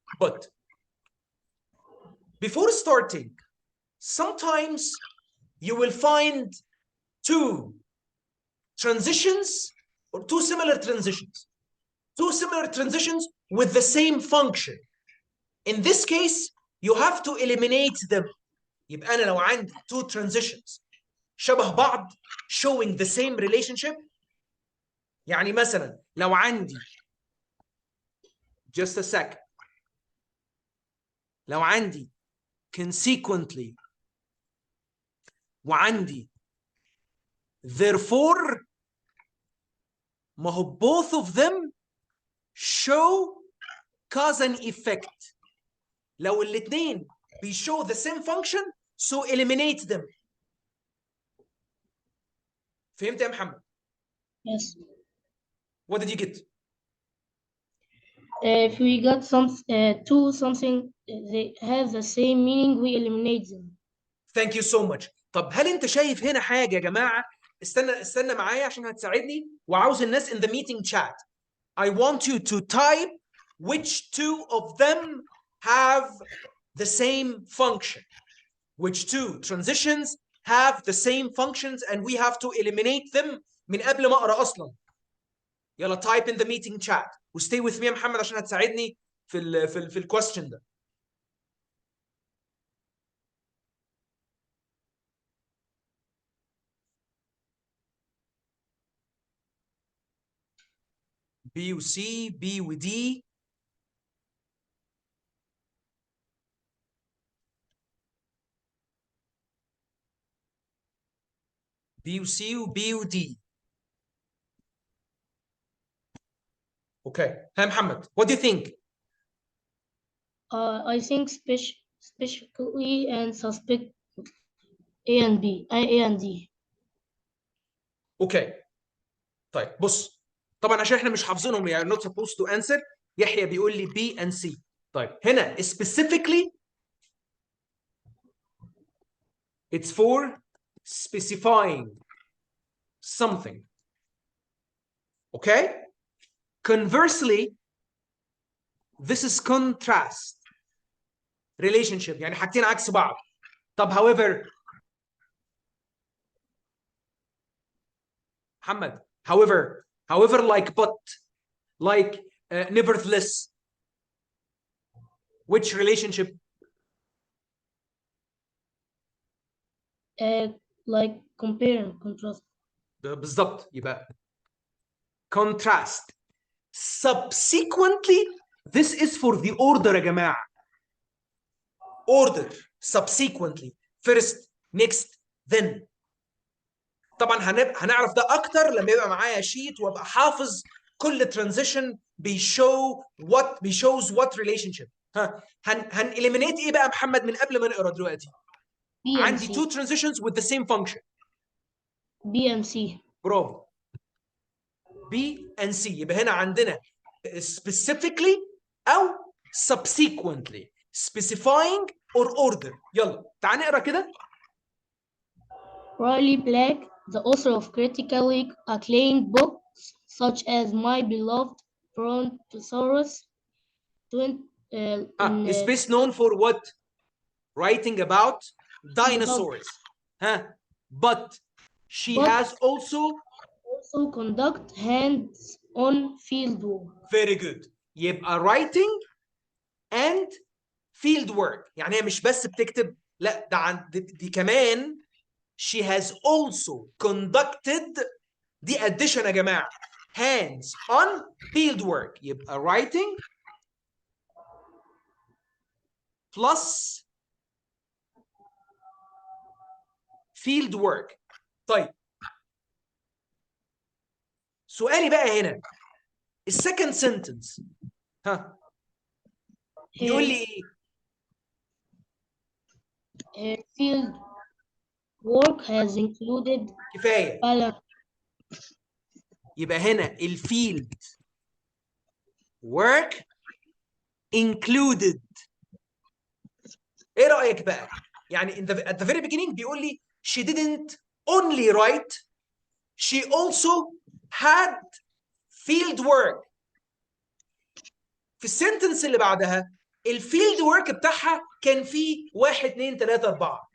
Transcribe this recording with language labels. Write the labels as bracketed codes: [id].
[en] But before starting, sometimes you will find two transitions or two similar transitions. Two similar transitions with the same function. In this case, you have to eliminate them. [ar] يبقى أنا لو عندي [en] two transitions [ar] شبه بعض [en] showing the same relationship. [ar] يعني مثلا لو عندي [en] just a second. لو عندي consequently [ar] وعندي [en] therefore [ar] ما هو [en] both of them show cause and effect. [ar] لو الاثنين [en] show the same function so eliminate them. [ar] فهمت يا محمد؟ [en] Yes. What did you get? If we got two something they have the same meaning, we eliminate them. Thank you so much. [ar] طب هل انت شايف هنا حاجة يا جماعة؟ استنى معايا عشان هتساعدني وعاوز الناس [en] in the meeting chat. I want you to type which two of them have the same function. Which two transitions have the same functions and we have to eliminate them [ar] من قبل ما اقرا اصلا. يلا [en] type in the meeting chat [ar] و [en] stay with me [ar] يا محمد عشان هتساعدني في ال question ده. B و C B و D B و C و B و D. [en] Okay. [ar] ها محمد, [en] what do you think? I think specifically and suspect A and B, A and D. Okay. [ar] طيب بص, طبعا عشان احنا مش حافظينهم يعني [en] not supposed to answer. [ar] يحيى بيقول لي [en] B and C. [ar] طيب هنا [en] specifically it's for specifying something. Okay? Conversely, this is contrast relationship, [ar] يعني حاجتين عكس بعض. [en] طب however محمد, however like but, like nevertheless, which relationship? Like compare and contrast. [ar] بالظبط, يبقى contrast. [en] Subsequently, this is for the order [ar] يا جماعة. [en] Order, subsequently, first, next, then. [ar] طبعا هنعرف ده اكتر لما يبقى معايا شيت وابقى حافظ كل transition بيشوز [en] what relationship. [ar] ها هنeliminate ايه بقى محمد من قبل ما نقرا دلوقتي؟ [en] B and [ar] عندي [en] C. two transitions with the same function. B and C. برافو. B and C. [ar] يبقى هنا عندنا [en] specifically او subsequently, specifying or order. [ar] يلا تعال نقرا كده. [en] Riley Black, the author of critically acclaimed books such as My Beloved Brontosaurus, is best known for what? Writing about dinosaurs. Huh? But she has also conduct hands-on field work. Very good. [ar] يبقى [en] writing and field work. [ar] يعني هي مش بس بتكتب, لا ده دي كمان [en] she has also conducted, [ar] دي addition يا جماعة, [en] hands on field work. يبقى writing plus field work. [ar] طيب سؤالي بقى هنا, السكند sentence ها يقول لي [en] Her field work has included [ar] كفاية. يبقى هنا الفيلد work included. ايه رأيك بقى؟ يعني [en] at the very beginning [ar] بيقول لي [en] she didn't only write, she also had field work. [ar] في السنتنس اللي بعدها الفيلد ورك بتاعها كان فيه 1 2 3 4.